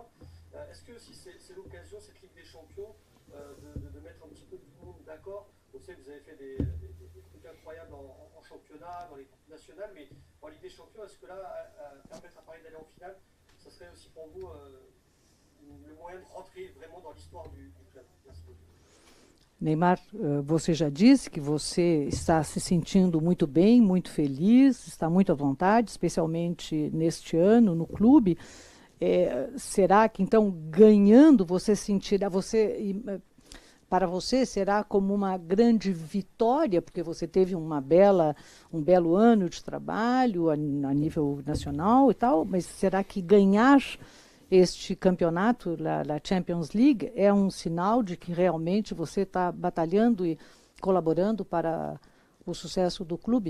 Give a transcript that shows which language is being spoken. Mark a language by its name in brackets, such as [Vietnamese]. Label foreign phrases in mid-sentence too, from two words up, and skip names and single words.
[French] Est-ce que si c'est l'occasion, cette Ligue des Champions, de mettre un petit peu tout le monde d'accord? Vous savez, vous avez fait des trucs incroyables en championnat, dans les coupes nationales, mais en Ligue des Champions, est-ce que là, permettre à Paris d'aller en finale, ce serait aussi pour vous le moyen de rentrer vraiment dans l'histoire du club? Merci beaucoup. [Portuguese] Neymar, você já disse que você está se sentindo muito bem, muito feliz, está muito à vontade, especialmente neste ano no clube. Será que então ganhando você sentirá, para você será como uma grande vitória, porque você teve um belo ano de trabalho a nível nacional e tal, mas será que ganhar este campeonato, a Champions League, é um sinal de que realmente você está batalhando e colaborando para o sucesso do clube?